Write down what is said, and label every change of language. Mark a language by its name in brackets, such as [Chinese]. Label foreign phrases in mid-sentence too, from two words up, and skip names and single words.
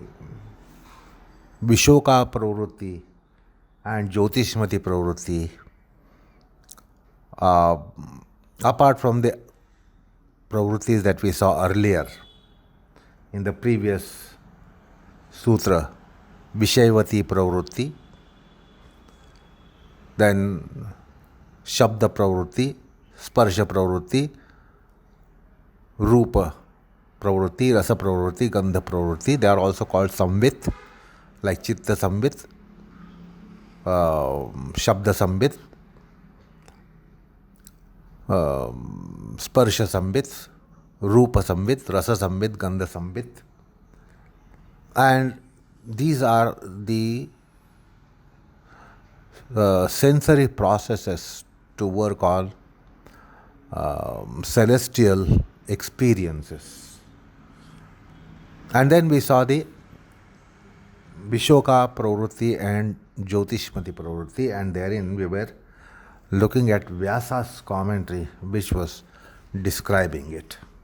[Sanskrit] Vishoka pravrutti [English] and [Sanskrit] Jyotishmati pravrutti, [English] apart from the pravrittis that we saw earlier in the previous sutra, [Sanskrit] Vishayavati pravrutti, then Shabda pravrutti, Sparsha pravrutti, Rupa pravrutti, Rasa pravrutti, Gandha pravrutti. [English] They are also called [Sanskrit] samvit, like Citta samvit, Shabda samvit, Sparsha samvit, Rupa samvit, Rasa samvit, Gandha samvit. [English] And these are the sensory processes to work on celestial experiences. And then we saw the [Sanskrit] Vishoka pravrutti [English] and [Sanskrit] Jyotishmati pravrutti, [English] and therein we were looking at Vyasa's commentary, which was describing it.